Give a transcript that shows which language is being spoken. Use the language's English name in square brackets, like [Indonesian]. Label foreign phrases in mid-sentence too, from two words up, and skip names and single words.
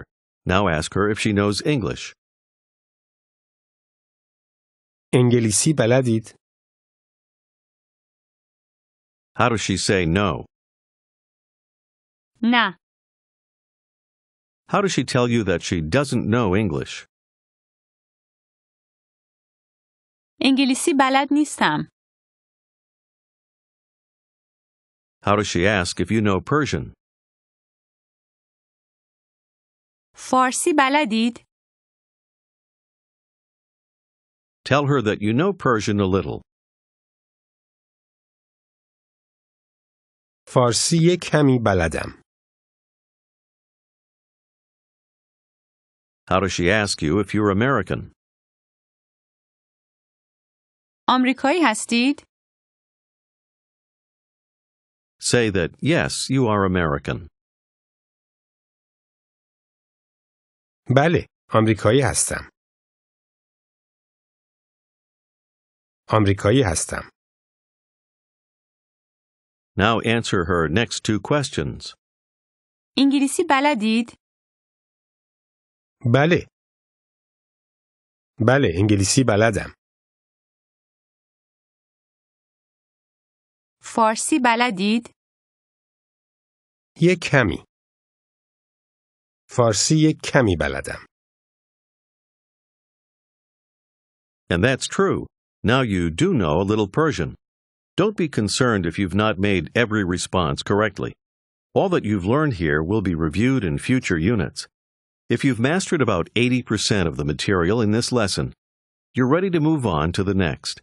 [English] Now ask her if she knows English. [Persian] انگلیسی بلدید؟ [English] How does she say no? [Persian] نه. [English] How does she tell you that she doesn't know English? [Persian] انگلیسی بلد نیستم. [English] How does she ask if you know Persian? [Persian] فارسی بلدید؟ [English] Tell her that you know Persian a little. [Persian] فارسی یک کمی بلدم. [English] How does she ask you if you're American? [Persian] آمریکایی هستید؟ [English] Say that, yes, you are American. [Persian] بله، آمریکایی هستم. آمریکایی هستم. [English] Now answer her next two questions. [Persian] انگلیسی بلدید؟ بله. بله، انگلیسی بلدم. فارسی بلدید؟ یک کمی. فارسی یک کمی بلدم. [English] And that's true. Now you do know a little Persian. Don't be concerned if you've not made every response correctly. All that you've learned here will be reviewed in future units. If you've mastered about 80% of the material in this lesson, you're ready to move on to the next.